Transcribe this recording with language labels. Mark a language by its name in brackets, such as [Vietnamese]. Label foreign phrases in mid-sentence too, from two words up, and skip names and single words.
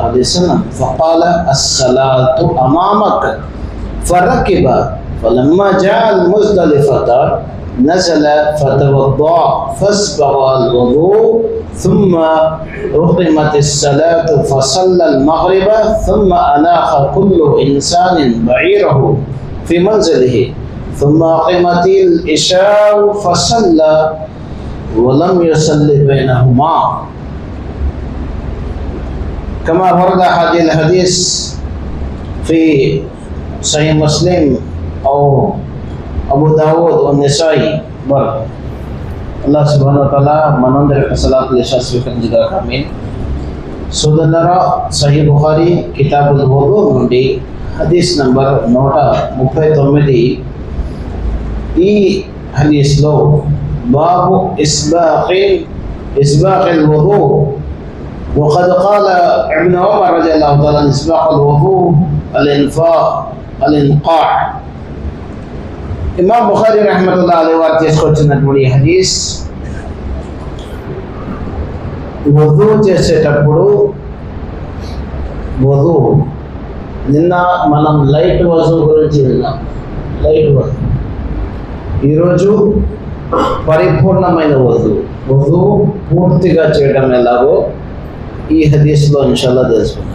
[Arabic] عليه وسلم فقال الصلاة أمامك فركب فلما جاء المزدلفة نزل فتوضأ فاسبغ الوضوء ثم أقيمت الصلاة فصلى المغرب ثم أناخ كل إنسان بعيره في منزله ثم أقيمت العشاء فصلى ولم يصلي بينهما كما ورد هذا الحديث في صحيح مسلم أو [Telugu] అబూ దావూద్ నిసాయి బర్ [Arabic] الله سبحانه وتعالى [Telugu] మనందరికి [Arabic] صلاة العشاء [Telugu] స్వీకరించుగాక. ఆమీన్. సోదరులారా, సహీహ్ బుఖారీ [Arabic] كتاب الوضوء [Telugu] నుండి హదీస్ నంబర్ 139 ఈ హదీస్లో [Arabic] باب إسباغ الوضوء وقد قال ابن عمر رضي الله تعالى عن إسباغ الوضوء الإنقاع. [Telugu] ఇమాం బుఖారీ [Arabic] رحمة الله عليه [Telugu] వారు తీసుకొచ్చినటువంటి హదీస్ వజూ చేసేటప్పుడు నిన్న మనం లైట్ వజూ గురించి విన్నాం. లైట్ వజూ ఈరోజు పరిపూర్ణమైన వజూ పూర్తిగా చేయడం ఎలాగో ఈ హదీస్లో ఇన్షాల్లా తెలుసుకున్నాం.